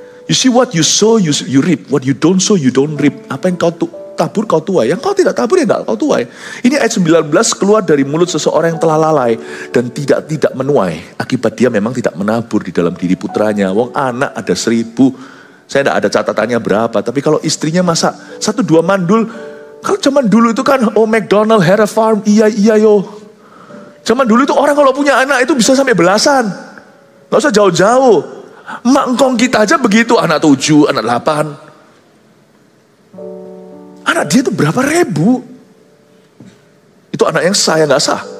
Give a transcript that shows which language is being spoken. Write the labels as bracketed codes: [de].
[en] You see what you sow, you reap. What you don't sow, you don't reap. [id] Apa yang kau tabur, kau tuai. Yang kau tidak tabur, ya enggak kau tuai. Ini ayat 19 keluar dari mulut seseorang yang telah lalai dan tidak menuai. Akibat dia memang tidak menabur di dalam diri putranya. Wong anak ada 1000. Saya tidak ada catatannya berapa. Tapi kalau istrinya masak 1-2 mandul. Kalau zaman dulu itu kan, [en] oh McDonald had a farm. [id] Iya yo. Zaman dulu itu orang kalau punya anak itu bisa sampai belasan. Gak usah jauh-jauh. Mak engkong kita aja begitu. Anak 7, anak 8. Anak dia itu berapa ribu. Itu anak yang sah, yang gak sah.